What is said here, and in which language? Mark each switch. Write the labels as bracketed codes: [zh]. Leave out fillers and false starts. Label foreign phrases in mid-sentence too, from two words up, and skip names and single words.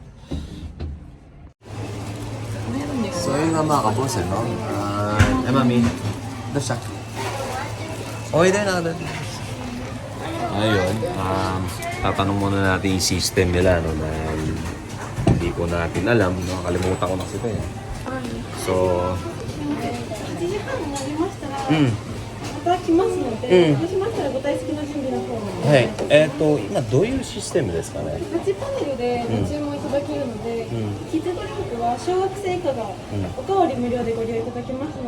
[tl] So yun nga mga kaboss, no? Mami. Doon siya. Okay din na. Ayun. Tatanong muna natin yung system nila, no? Dahil hindi ko natin alam, no? Kalimutan ko na sila eh. So... [ja] はい。今どういうシステムですかね。タッチパネルでご注文いただけるので、キッズドリンクは小学生以下がおかわり無料でご利用いただけますので。